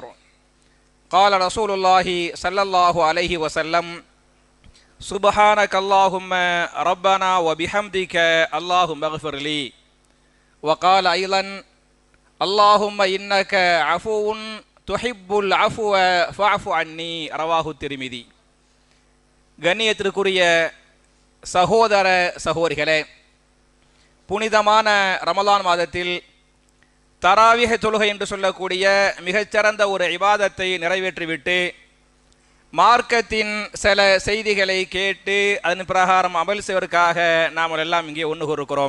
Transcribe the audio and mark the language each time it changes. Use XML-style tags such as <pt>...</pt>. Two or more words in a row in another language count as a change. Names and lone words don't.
<ar>قال رسول الله صلى الله عليه وسلم سبحانك اللهم ربنا وبحمدك اللهم اغفر لي. وقال أيضا اللهم إنك عفو تحب العفو فاعف عني. رواه الترمذي.</ar> <ta>கண்ணியத்திற்குரிய சகோதர சகோதரிகளே, புனிதமான ரமலான் மாதத்தில் தராவிஹ் தொழுகை என்று சொல்லக்கூடிய மிகச்சிறந்த ஒரு இபாதத்தை நிறைவேற்றிவிட்டு மார்க்கத்தின் சில செய்திகளை கேட்டு அதன் பிரகாரம் அமல் செய்வதற்காக நாம் எல்லாம் இங்கே ஒன்று கூறுகிறோம்.</ta>